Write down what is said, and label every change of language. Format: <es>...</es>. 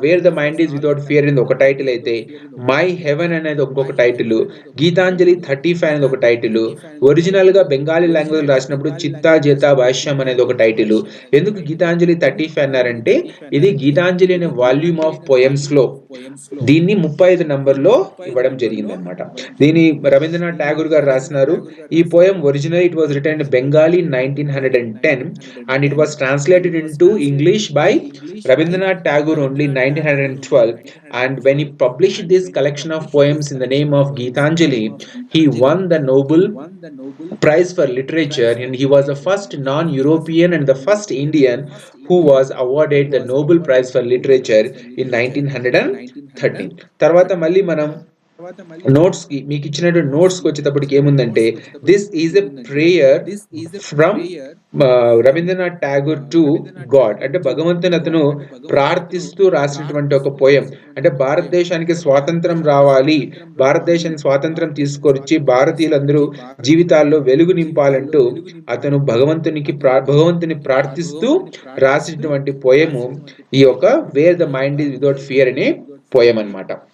<te>Wear the mind is without fear అనేది ఒక title అయితే, మై హెవెన్ అనేది ఇంకొక టైటిల్, గీతాంజలి 35 అనేది ఒక టైటిల్, ఒరిజినల్ గా బెంగాలీ లాంగ్వేజ్ రాసినప్పుడు చిత్తా జేతా భాష్యం అనేది ఒక టైటిల్. ఎందుకు గీతాంజలి 35 అన్నారంటే, ఇది గీతాంజలి అనే వాల్యూమ్ ఆఫ్ పోయమ్స్ లో దీన్ని 35 నంబర్ లో ఇవ్వడం జరిగింది అనమాట. దీని రవీంద్రనాథ్ ఠాగూర్ గారు రాసినారు. ఈ poem original</te> <en>It was written in Bengali 1910 and it was translated into English by Rabindranath Tagore only 1912, and when he published this collection of poems in the name of Geetanjali, he won the Nobel Prize for Literature, and he was the first non-European and the first Indian who was awarded the Nobel Prize for Literature in 1913.</en> <te>తర్వాత మళ్ళీ మనం notes కి, మీకు ఇచ్చినటువంటి notes కి వచ్చేటప్పటికి ఏముందంటే,</te> <en>This is a prayer from Rabindranath Tagore to God.</en> <te>అంటే భగవంతుని అతను ప్రార్థిస్తూ రాసినటువంటి ఒక పోయం. అంటే భారతదేశానికి స్వాతంత్రం రావాలి, భారతదేశానికి స్వాతంత్రం తీసుకొచ్చి భారతీయులందరూ జీవితాల్లో వెలుగు నింపాలంటూ అతను భగవంతుని ప్రార్థిస్తూ రాసినటువంటి పోయము ఈ యొక్క wear the mind is without fear అనే పోయం అన్నమాట.</te>